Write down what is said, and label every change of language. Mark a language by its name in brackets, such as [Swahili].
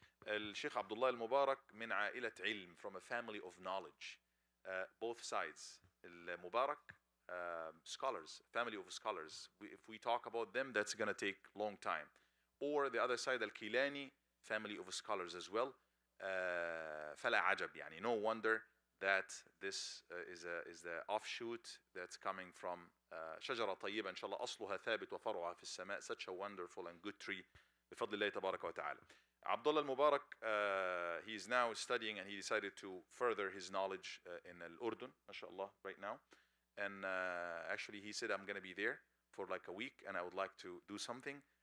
[Arabic] الشيخ عبد الله المبارك من عائلة علم, [English] from a family of knowledge, both sides. المبارك scholars, family of scholars. If we talk about them, that's going to take long time. Or the other side, Al-Kilani, family of scholars as well. [Arabic] فلا عجب, يعني [English] no wonder that this is the offshoot that's coming from [Arabic] شجرة طيبة إن شاء الله أصلها ثابت وفرعها في السماء. [English] Such a wonderful and good tree [Arabic] بفضل الله تبارك وتعالى. [English] Abdullah al-Mubarak, he is now studying, and he decided to further his knowledge in Al-Urdun, mashallah, right now. And actually he said, I'm going to be there for like a week and I would like to do something.